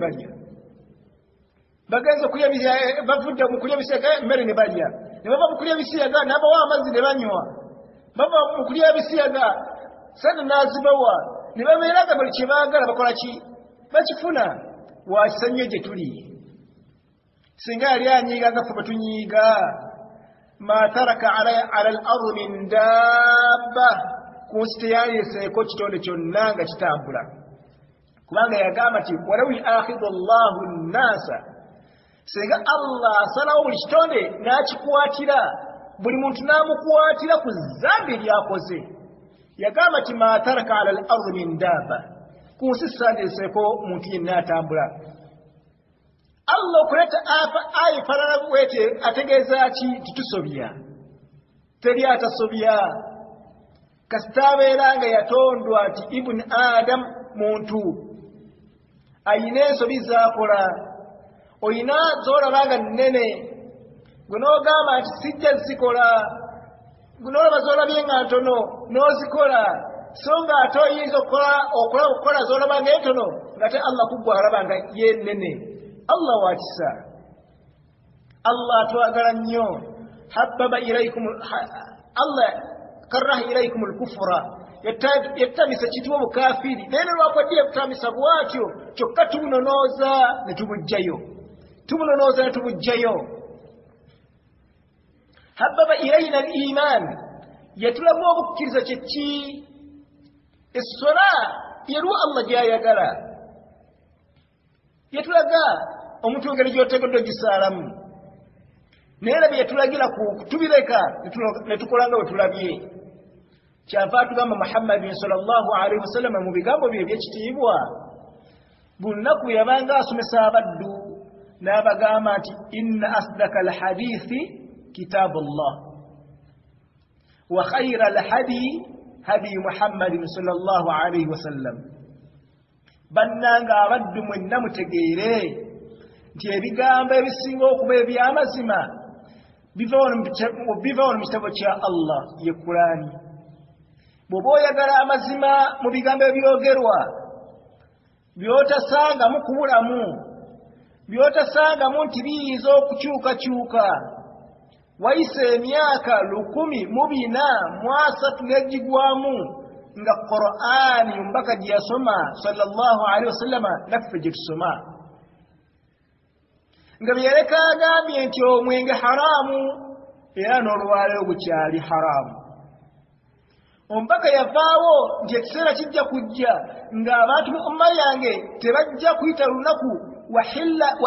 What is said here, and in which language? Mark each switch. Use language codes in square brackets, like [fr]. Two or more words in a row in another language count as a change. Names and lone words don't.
[lg] balya bagenze kulya bavudde mu kulya ebisiyaga emmere ne balya ne bava mu kulya ebisiyaga n'abawa amazzi ne banywa bava mu kulya ebisiyaga sente n'azibawa ne babeera nga buli kye baagala bakola ki bakifuna wakisanyo gye tuli singa yali anyiiga nga ffe bwe tunyiiga [ar] ما ترك على الأرض من دابة [lg] ku nsi teyaleeseeko kitonde kyonna nga kitambula kubanga yagamba nti [ar] ولو يؤاخذ الله الناس [lg] singa Allah asalawo buli kitonde n'akikwatira buli muntu n'amukwatira ku zambi lyakoze yagamba nti [ar] ما ترك على الأرض من دابة [lg] ku nsi sisaleeseeko muntu yenna atambula Allah okuleta ayi falala bwete ategeeza ki titusobya teri atasobya kasita abeera nga yatondwa ati [ar] ابن آدم [lg] muntu ayina ensobi z'akola oyina z'olaba nga nnene gwe n'ogamba nti sijja zikola gwe n'olaba z'olabye nga ntono n'ozikola so nga ate oyinza okukola z'olaba nga entono ng'ate Allah kuggwa alaba nga ye nnene. Allah waakisa Allah atwagala nnyo [ar] حبب إليكم الله كره إليكم الكفر [lg] yettamisa kitwa obukafiri naye lwakwaddiye kutamisa bwatyo kyokka tubunonooza ne tubujjayo [ar] حبب إلينا الإيمان [lg] yatulamu obukkiriza kyeki essola yeru Allah gyayagala yatulaga omuntu ngeri gy'otegedde gisaalamu naye era bye yatulagira kutubireka ne tukola nga bwe tulabye kyava tugamba Muhammadin [ar] صلى الله عليه وسلم [lg] mu bigambo bye eby'ekitiibwa buli lunaku yabanga asomesa abaddu n'abagamba nti [ar] إن أصدق الحديث كتاب الله وخير الهدي هدي محمد صلى الله عليه وسلم [lg] bannanga abaddu mwenna mutegeere nti ebigambo ebisinga okuba eby'amazima biva wano mu kitabo kya Allah ye Qur'ani. Bw'oba oyagala amazima mu bigambo ebyogerwa by'otasangamu kubulamu by'otasangamu nti biyinza okukyukakyuka wayise emyaka 1400 n'egigwamu nga Qur'ani mbaka gye yasoma [ar] صلى الله عليه وسلم [lg] naffe gye tusoma nga byereka agambye nti omwenge haramu era n'olwaleero gukyali haramu. Ombaka yavaawo nti ekiseera kijja kujja ng'abantu mu umma yange tebajja kuyita lunaku wa